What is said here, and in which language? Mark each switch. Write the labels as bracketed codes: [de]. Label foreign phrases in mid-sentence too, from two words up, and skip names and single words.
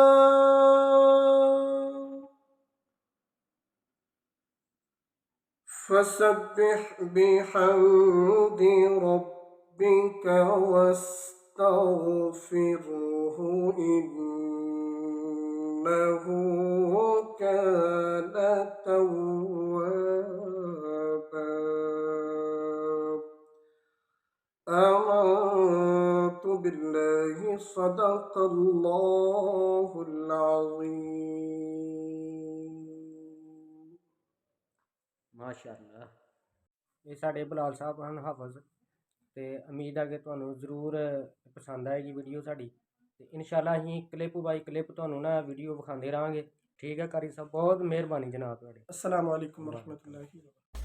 [ar] فسبح بحمد ربك واستغفره إنه كان توابا. آمنت بالله صدق الله العظيم. [pa] ਮਾਸ਼ਾਅੱਲਾ। ਇਹ ਸਾਡੇ ਬਲਾਲ ਸਾਹਿਬ ਹਨ ਹਾਫਜ਼, ਤੇ ਉਮੀਦ ਹੈ ਕਿ ਤੁਹਾਨੂੰ ਜ਼ਰੂਰ ਪਸੰਦ ਆਏਗੀ ਵੀਡੀਓ ਸਾਡੀ, ਤੇ ਇਨਸ਼ਾਅੱਲਾ ਅਸੀਂ [en] clip by clip [pa] ਤੁਹਾਨੂੰ ਨਾ ਵੀਡੀਓ ਵਿਖਾਉਂਦੇ ਰਹਾਂਗੇ। ਠੀਕ ਹੈ ਕਾਰੀ ਸਾਹਿਬ, ਬਹੁਤ ਮਿਹਰਬਾਨੀ ਜਨਾਬ ਤੁਹਾਡੀ। [ar] السلام علیکم ورحمۃ اللہ وبرکاتہ.